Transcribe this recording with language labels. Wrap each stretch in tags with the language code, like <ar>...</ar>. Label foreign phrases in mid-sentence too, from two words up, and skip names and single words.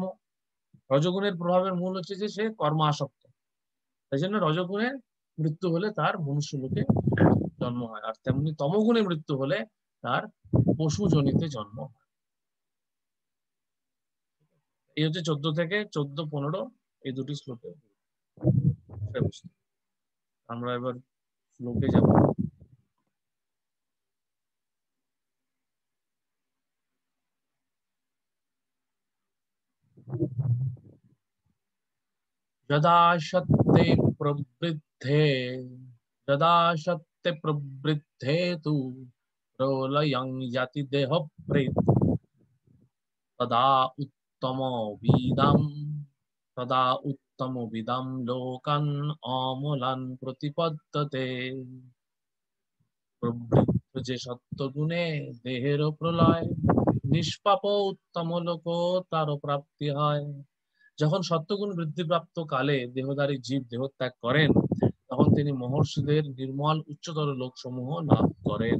<sa>রজগুণের প্রভাবের মূল হচ্ছে যে সে কর্ম আসক্ত, তাই জন্য রজগুণে মৃত্যু হলে তার মনুষ্য লোকে জন্ম হয়, আর তেমনি তমগুণে মৃত্যু হলে তার পশু জনিতে জন্ম হয়। এই হচ্ছে 14 থেকে 14-15 এই দুটি শ্লোকে। আমরা এবার শ্লোকে যাব। यदा सत्ते प्रवृद्धे यदा सत्ते प्रवृद्धे तु प्रलयं याति देहभृत् तदा उत्तमविदां तदा उत्तमविदां लोकान् अमलान् प्रतिपद्यते।</sa> <bn>প্রবৃত্ত যে সত্যগুণে দেহের প্রলয়, নিষ্পাপ উত্তম লোক তার প্রাপ্তি হয়। যখন সত্যগুণ বৃদ্ধিপ্রাপ্ত কালে দেহধারী জীব দেহত্যাগ করেন তখন তিনি মহর্ষিদের নির্মল উচ্চতর লোকসমূহ লাভ করেন।</bn>